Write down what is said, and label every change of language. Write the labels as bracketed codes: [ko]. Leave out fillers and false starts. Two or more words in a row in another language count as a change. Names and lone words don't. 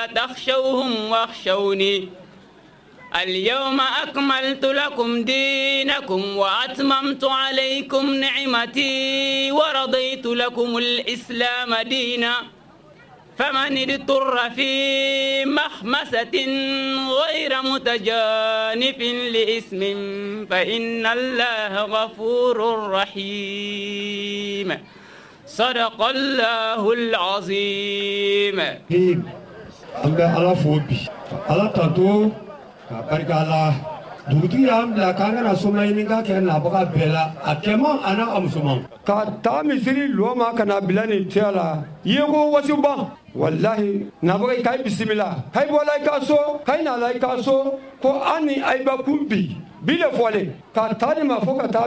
[ar] تخشوهم واخشوني اليوم أكملت لكم دينكم وأتممت عليكم نعمتي ورضيت لكم الإسلام دينا فمن اضطر في مخمسة غير متجانف لإثم فإن الله غفور رحيم. صدق الله العظيم. على فوبي على تاتو [bm] barikala dugutigi y'an bila k'an kana soma ɲini ka kɛ nabaga bɛɛ la a kɛma a n'a a musoman ka taa misiri lɔ ma ka na bila nin cɛya la ye ko wasiban wallahi nabaga i ka i bisimila ka i bɔla i ka so ka i nala i ka so ko an ni ayiba kun bi le fɔlen ka taa ni ma fɔ ka taa